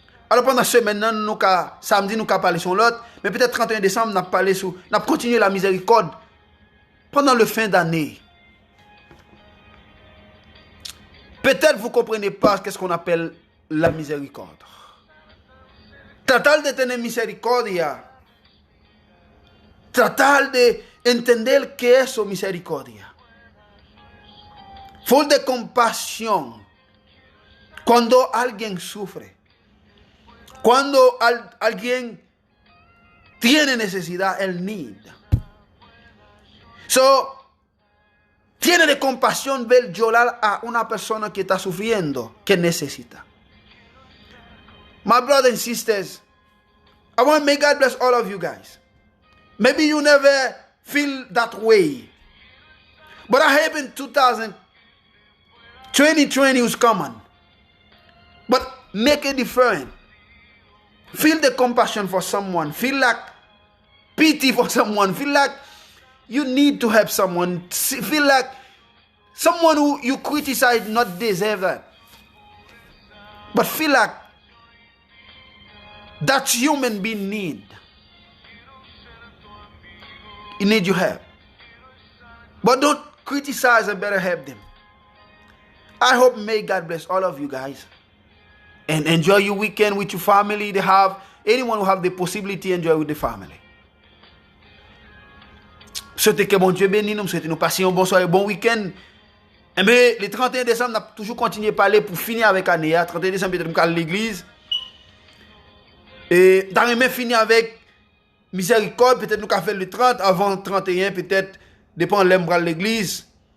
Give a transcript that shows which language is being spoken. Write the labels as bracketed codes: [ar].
[fr] Alors pendant ce semaine, samedi, nous avons parlé sur l'autre, mais peut-être 31 décembre, nous avons parlé sur, nous avons continué la miséricorde pendant le fin d'année. Peut-être vous ne comprenez pas qu'est-ce qu'on appelle la miséricorde. [es] Tratar de tener misericordia. Tratar de entender qué es misericordia. Full de compasión. Cuando alguien sufre. Cuando alguien tiene necesidad, el need. Tiene de compasión ver llorar a una persona que está sufriendo, que necesita. [en] My brothers and sisters, I want to may God bless all of you guys. Maybe you never feel that way. But I hope in 2020 is coming. But make a difference. Feel the compassion for someone. Feel like pity for someone. Feel like you need to help someone. Feel like someone who you criticize not deserve that. But feel like that human being need. He need your help. But don't criticize and better help them. I hope may God bless all of you guys. And enjoy your weekend with your family. They have anyone who have the possibility enjoy with the family. [fr] Souhaitez que bon Dieu bénisse nous, souhaitez nous passer un bon soir et bon week-end. Mais le 31 décembre, on a toujours continué à parler pour finir avec l'année. 31 décembre, peut-être nous allons à l'église. Et dans même finir avec miséricorde, peut-être nous allons faire le 30, avant 31, peut-être, dépend de l'embras de l'église.